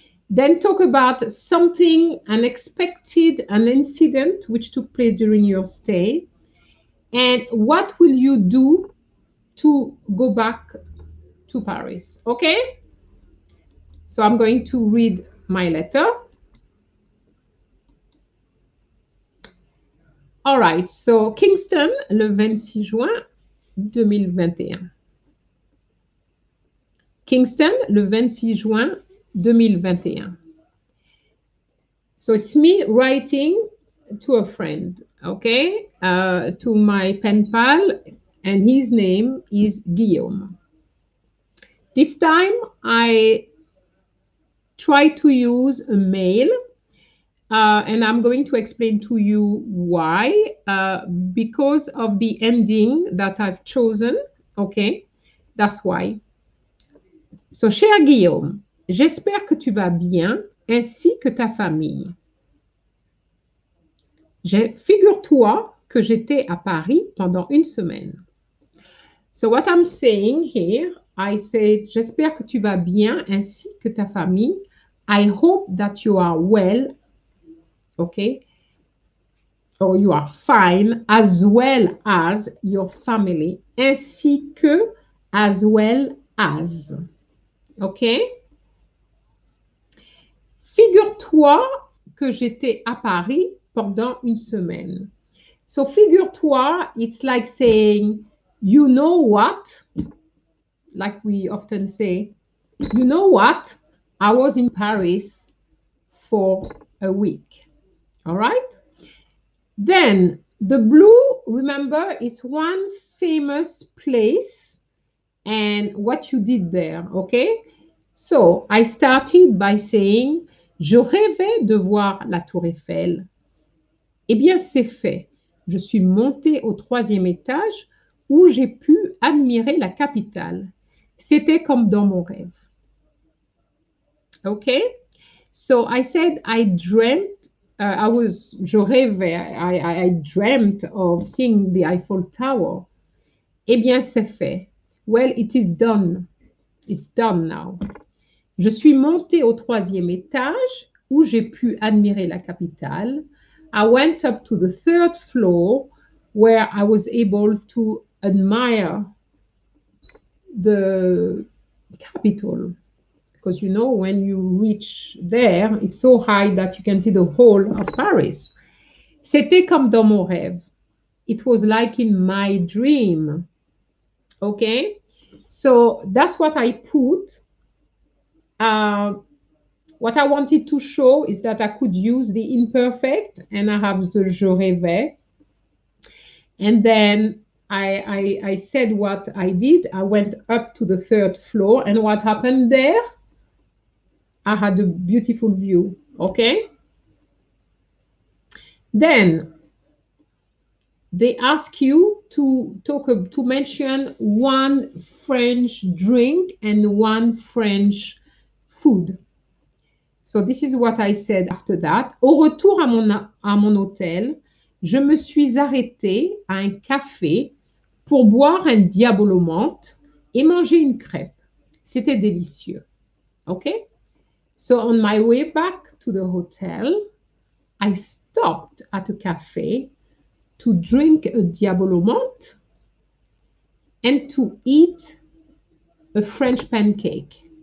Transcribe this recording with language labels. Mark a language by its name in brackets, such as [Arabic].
[English] Then talk about something unexpected, an incident which took place during your stay. And what will you do to go back to Paris? Okay. So I'm going to read my letter. All right, so Kingston, [French] le 26 juin 2021. [English] Kingston, [French] le 26 juin 2021. [English] So it's me writing to a friend, okay, to my pen pal, and his name is Guillaume. This time I try to use a mail, and I'm going to explain to you why, because of the ending that I've chosen, okay, that's why. [French] So, cher Guillaume, j'espère que tu vas bien, ainsi que ta famille. Figure-toi que j'étais à Paris pendant une semaine. [English] So what I'm saying here, I say, [French] j'espère que tu vas bien ainsi que ta famille. [English] I hope that you are well, okay? Or you are fine, as well as your family, [French] ainsi que, [English] as well as, okay? [French] Figure-toi que j'étais à Paris pendant une semaine. [English] So [French] figure-toi, [English] it's like saying, you know what? Like we often say, you know what? I was in Paris for a week. All right? Then the blue, remember, is one famous place and what you did there, okay? So I started by saying, [French] je rêvais de voir la Tour Eiffel. Eh bien, c'est fait. Je suis montée au 3e étage où j'ai pu admirer la capitale. C'était comme dans mon rêve. [English] Okay? So I said I dreamt, [French] je rêvais, [English] I dreamt of seeing the Eiffel Tower. [French] Eh bien, c'est fait. [English] Well, it is done. It's done now. [French] Je suis montée au 3e étage où j'ai pu admirer la capitale. [English] I went up to the 3rd floor where I was able to admire the capital. Because, you know, when you reach there, it's so high that you can see the whole of Paris. [French] C'était comme dans mon rêve. [English] It was like in my dream. Okay? So that's what I put. What I wanted to show is that I could use the imperfect, and I have the [French] je rêvais. [English] And then I said what I did. I went up to the 3rd floor, and what happened there? I had a beautiful view, okay? Then they ask you to mention one French drink and one French food. So this is what I said after that. [French] Au retour à mon hôtel, je me suis arrêtée à un café pour boire un diabolo menthe et manger une crêpe. C'était délicieux, okay? [English] So on my way back to the hotel, I stopped at a cafe to drink a diabolo menthe and to eat a French pancake.